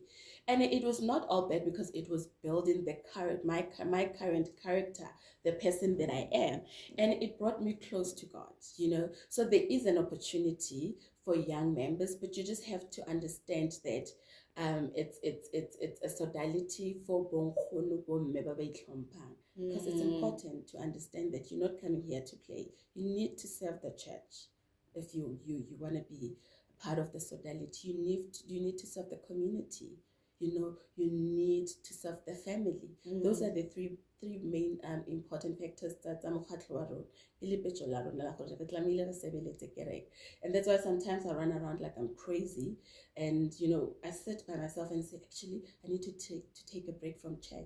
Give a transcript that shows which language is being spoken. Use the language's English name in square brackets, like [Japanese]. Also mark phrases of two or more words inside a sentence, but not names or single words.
[English] And it was not all bad, because it was building my current character, the person that I am. And it brought me close to God, you know. So there is an opportunity for young members, but you just have to understand that it's a Sodality for [Tswana] bonkgono bomme ba ba itlhomphang. [English] Because it's important to understand that you're not coming here to play. You need to serve the church. If you want to be part of the Sodality, you need to serve the community. You know, you need to serve the family. Those are the three main important factors that and that's why sometimes I run around like I'm crazy, and you know, I sit by myself and say, actually, I need to take a break from church.